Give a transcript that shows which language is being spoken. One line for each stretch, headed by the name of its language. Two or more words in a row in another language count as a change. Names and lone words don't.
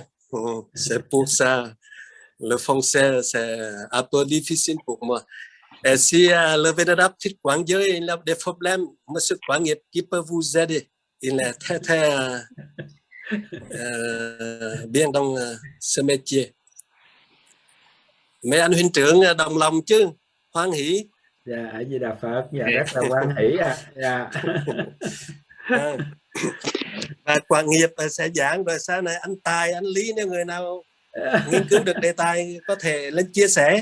French: C'est pour ça, le français, c'est un peu difficile pour moi. Et si le vénérable Thích Quảng Giới il a des problèmes, Monsieur Quảng Nghiệp qui peut vous aider. Il est très bien dans ce métier.
Vietnamese: Mấy anh huynh trưởng đồng lòng chứ, hoan hỷ. Dạ, A Di Đà Phật, dạ rất là hoan hỷ ạ. Dạ. Và Quảng Nghiệp sẽ giảng rồi sau này anh Tài, anh Lý, nếu người nào nghiên cứu được đề tài có thể lên chia sẻ.